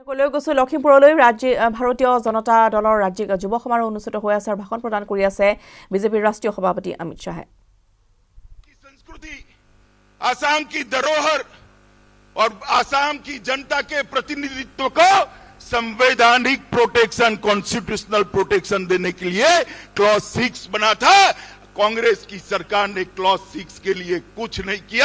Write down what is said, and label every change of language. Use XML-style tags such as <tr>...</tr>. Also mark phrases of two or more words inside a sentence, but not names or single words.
<as>লৈ গৈছো লখিমপুৰলৈ ভাৰতীয় জনতা দলৰ ৰাজ্যিক যুৱ সমাৰোহ অনুষ্ঠিত হৈ আছে আৰু ভাষণ প্ৰদান কৰি আছে বিজেপিৰ ৰাষ্ট্ৰীয় সভাপতি অমিত শাহে।</as> <hi>संस्कृति, आसाम की धरोहर और आसाम की जनता के प्रतिनिधित्व को संवैधानिक प्रोटेक्शन, कॉन्स्टिट्यूशनल प्रोटेक्शन देने के लिए क्लॉज 6 बना था। कांग्रेस की सरकार ने क्लॉज 6 के लिए कुछ नहीं किया।</hi>